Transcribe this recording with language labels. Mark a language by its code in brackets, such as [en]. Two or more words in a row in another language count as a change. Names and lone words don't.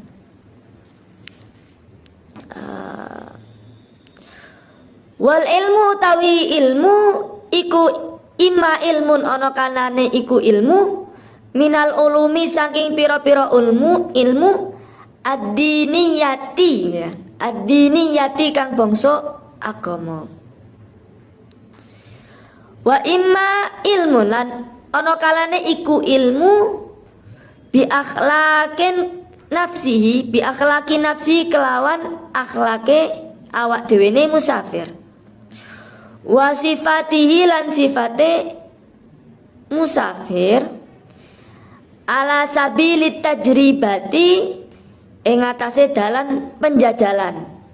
[ar] والعلم [jv] utawi ilmu iku [ar] إما علم [jv] ana kalane iku [ar] علم من العلوم [jv] saking pira-pira ilmu ad-diniyati ya. Ad-diniyati kang bangsa agama. [ar] وإما علم [jv] lan ana kalane iku [ar] علم بأخلاق نفسه, بأخلاق نفس [jv] kelawan akhlake awak dhewene musafir. [ar] وصفاته [jv] lan sifate musafir [ar] على سبيل التجربة [jv] ing atase dalan penjajalan.